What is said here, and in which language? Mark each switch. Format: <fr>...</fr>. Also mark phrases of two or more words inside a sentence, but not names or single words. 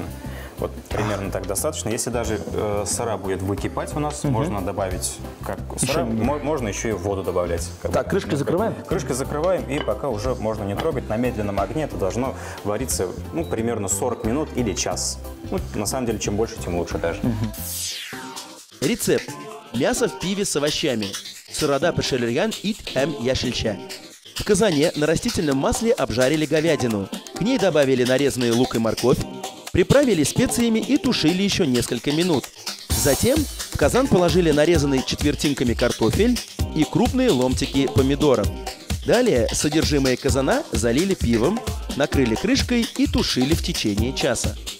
<ru>Вот примерно так достаточно. Если даже сыра будет выкипать у нас, можно добавить как сыра, можно еще и воду добавлять. Так, крышкой закрываем? Крышкой закрываем, и пока уже можно не трогать. На медленном огне это должно вариться примерно 40 минут или час. На самом деле, чем больше, тем лучше даже. Рецепт. Мясо в пиве с овощами.</ru> <tt>Сырада пешелерян ит эм яшельча.</tt> <ru>В казане на растительном масле обжарили говядину. К ней добавили нарезанный лук и морковь, приправили специями и тушили еще несколько минут. Затем в казан положили нарезанный четвертинками картофель и крупные ломтики помидоров. Далее содержимое казана залили пивом, накрыли крышкой и тушили в течение часа.</ru>